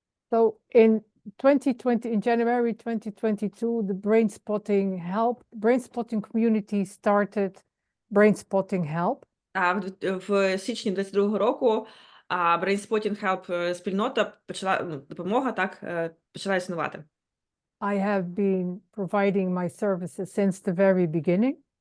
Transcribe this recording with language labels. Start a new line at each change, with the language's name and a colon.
English: So in 2020, in January 2022, the Brainspotting community started Brainspotting Help.
Ukrainian: А в січні 22-го року Brainspotting-help спільнота почала, допомога, так, почала існувати.
English: I have been providing my services since the very beginning.